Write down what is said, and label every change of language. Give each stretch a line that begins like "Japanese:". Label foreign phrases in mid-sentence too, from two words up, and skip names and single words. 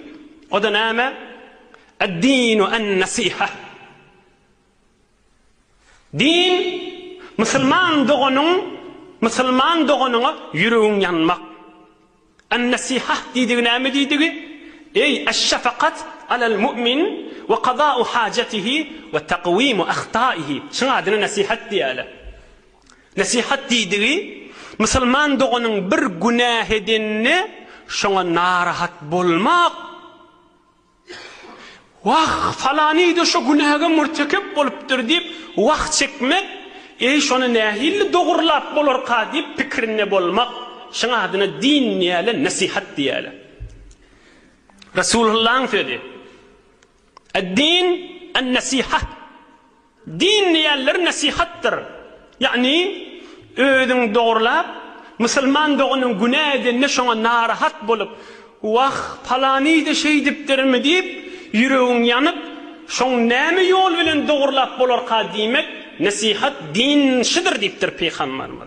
Turkmen: O da näme?
Arabic: الدين النصيحة.
Turkmen: Din musulman doganyňa ýüregiň ýanmak. An-nasiha diýdigi näme diýdigi?
Arabic: أي الشفقة على المؤمن وقضاء حاجته وتقويم أخطائه.
Turkmen: Şuna adyny nasihat diýäler. Nasihat diýdigi musulman doganyň bir günah edinni şoňa narahat bolmak. Wah falany da şu günaha murtakip bolupdyr diýip wagt çekmek, şonu nähili dogurlap bolarka diýip pikirine bolmak. Şuna adyny din diýäler, nasihat diýäler. Resulullah'ın söyledi.
Arabic: الدين النصيحة.
Turkmen: Din diýerler nasihattir. Yani özüň dogurlap, musulman doganyň günah edinne şoňa narahat bolup, wah falany da şey dipdirmi diýip ýüregiň ýanyp, şoň näme ýol bilen dogurlap bolarka diýmek, nasihat din şidir diýipdir peýgamberimiz.